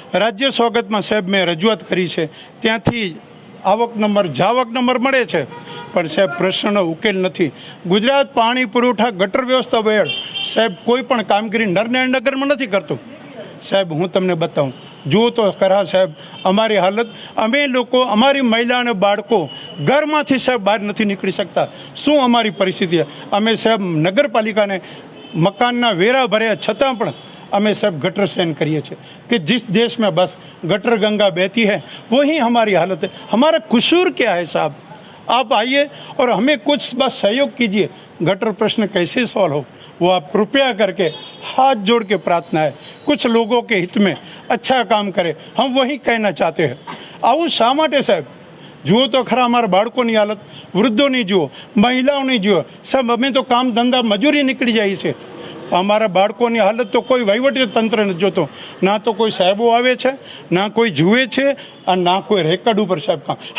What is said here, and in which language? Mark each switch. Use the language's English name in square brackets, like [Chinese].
[Gujarati] રાજ્ય સ્વાગતમાં સાહેબ મેં રજૂઆત કરી છે, ત્યાંથી આવક નંબર જાવક નંબર મળે છે, પણ સાહેબ પ્રશ્નનો ઉકેલ નથી। ગુજરાત પાણી પુરવઠા ગટર વ્યવસ્થા બોર્ડ સાહેબ કોઈ પણ કામગીરી નરનારાયણનગરમાં નથી કરતું। સાહેબ હું તમને બતાવું, જુઓ તો ખરા સાહેબ અમારી હાલત। અમે લોકો, અમારી મહિલા અને બાળકો ઘરમાંથી સાહેબ બહાર નથી નીકળી શકતા। શું અમારી પરિસ્થિતિ? અમે સાહેબ નગરપાલિકાને મકાનના વેરા ભર્યા છતાં પણ અમે સાહેબ [Hindi] गटर सहन करिए छे कि जिस देश में बस गटर गंगा बहती है वही हमारी हालत है। हमारा कसूर क्या है साहब? आप आइए और हमें कुछ बस सहयोग कीजिए, गटर प्रश्न कैसे सॉल्व हो वो आप कृपया करके हाथ जोड़ के प्रार्थना है, कुछ लोगों के हित में अच्छा काम करे, हम वही कहना चाहते हैं। [Gujarati] આવું શા માટે સાહેબ? જુઓ તો ખરા અમારા બાળકોની હાલત, વૃદ્ધોની જુઓ, મહિલાઓની જુઓ સાહેબ। અમે તો કામ ધંધા મજૂરી નીકળી જાય છે, અમારા બાળકોની હાલત તો કોઈ વહીવટી તંત્ર નથી જોતો। ના તો કોઈ સાહેબો આવે છે, ના કોઈ જુએ છે, અને ના કોઈ રેકર્ડ ઉપર સાહેબ કામ।